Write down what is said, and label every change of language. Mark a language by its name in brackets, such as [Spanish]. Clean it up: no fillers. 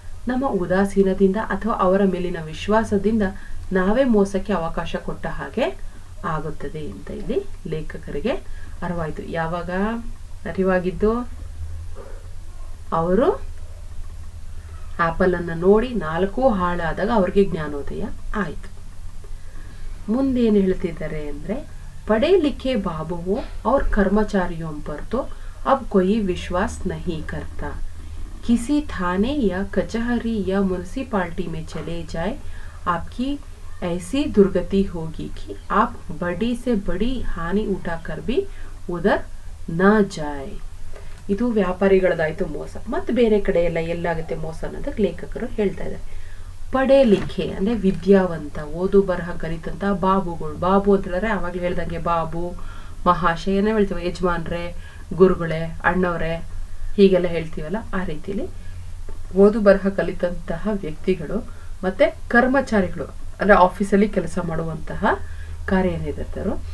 [Kannada] ನಮ್ಮ ಉದಾಸೀನದಿಂದ ಅಥವಾ ಅವರ ಮೇಲಿನ ವಿಶ್ವಾಸದಿಂದ ನಾವೇ ಮೋಸಕ್ಕೆ ಅವಕಾಶ ಕೊಟ್ಟ ಹಾಗೆ ಆಗುತ್ತದೆ ಅಂತ ಇಲ್ಲಿ ಲೇಖಕರಿಗೆ ಅರಿವಾಯಿತು. ಯಾವಾಗ ಅರಿವಾಗಿದ್ದು? ಅವರು ಆಪಲ್ ಅನ್ನು ನೋಡಿ 4 ಹಾಳಾದಾಗ ಅವ್ರಿಗೆ ಜ್ಞಾನೋದಯ ಆಯಿತು. ಮುಂದೇನು ಹೇಳ್ತಿದ್ದಾರೆ ಅಂದ್ರೆ, [Hindi] पढ़े लिखे बाबुओं और कर्मचारियों पर तो अब कोई विश्वास नहीं करता. किसी थाने या कचहरी या म्युनिसिपालिटी में चले जाए, आपकी ऐसी दुर्गति होगी कि आप बड़ी से बड़ी हानि उठाकर भी उधर न जाए. [Kannada] ಇದು ವ್ಯಾಪಾರಿಗಳದಾಯ್ತು ಮೋಸ. ಮತ್ತೆ ಬೇರೆ ಕಡೆ ಎಲ್ಲಾಗುತ್ತೆ ಮೋಸ ಅನ್ನೋದಕ್ಕೆ ಲೇಖಕರು ಹೇಳ್ತಾ ಇದ್ದಾರೆ. ಪಡೆ ಲಿಖೆ ಅಂದ್ರೆ ವಿದ್ಯಾವಂತ, ಓದು ಬರಹ ಕಲಿತಂತ ಬಾಬುಗಳು. ಬಾಬು ಅಂತ ಹೇಳಿದ್ರೆ ಅವಾಗಲೇ ಹೇಳ್ದಂಗೆ ಬಾಬು, ಮಹಾಶಯನೇ ಹೇಳ್ತೀವಿ, ಯಜಮಾನ್ರೆ, ಗುರುಗಳೇ, ಅಣ್ಣವ್ರೆ ಹೀಗೆಲ್ಲ ಹೇಳ್ತೀವಲ್ಲ, ಆ ರೀತಿಯಲ್ಲಿ ಓದು ಬರಹ ಕಲಿತಂತಹ ವ್ಯಕ್ತಿಗಳು ಮತ್ತೆ ಕರ್ಮಚಾರಿಗಳು ಅಂದ್ರೆ ಆಫೀಸಲ್ಲಿ ಕೆಲಸ ಮಾಡುವಂತಹ ಕಾರ್ಯನಿರತರು.